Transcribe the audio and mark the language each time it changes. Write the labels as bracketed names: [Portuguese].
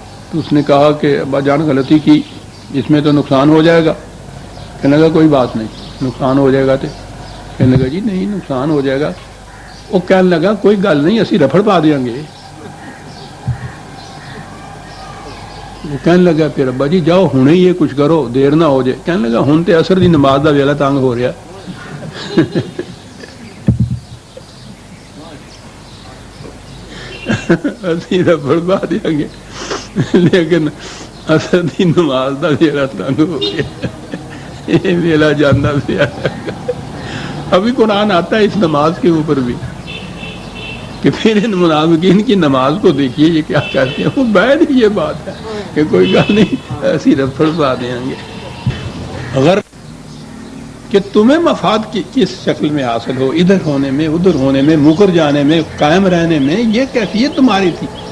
[Urdu] تو اس نے کہا کہ ابا جان غلطی کی، اس میں تو نقصان ہو جائے گا. کہنے لگا کوئی بات نہیں، نقصان ہو جائے گا. تو کہنے لگا جی نہیں نقصان ہو جائے گا. وہ کہنے لگا [Punjabi] کوئی گل نہیں، اسی رفڑ پا دیں [Urdu] گے. وہ کہنے لگا پھر ابا جی جاؤ ہوں یہ کچھ کرو، دیر نہ ہو جائے. [Punjabi] کہنے لگا ہوں تے اثر دی نماز دا ویلا تنگ ہو رہا. اسی رفڑ پا دیں گے لیکن اثر دی نماز دا ویلا تنگ ہو گیا، یہ ویلا جانا پیا. [Urdu] ابھی قرآن آتا ہے اس نماز کے اوپر بھی کہ پھر ان منافقین کی نماز کو دیکھیے یہ کیا کرتے ہیں. وہ بیٹھ یہ بات ہے کہ [Punjabi] کوئی گل نہیں، ایسی رفڑ پا دیں [Urdu] گے. اگر کہ تمہیں مفاد کی کس شکل میں حاصل ہو، ادھر ہونے میں، ادھر ہونے میں، مکر جانے میں، قائم رہنے میں، یہ کیفیت تمہاری تھی.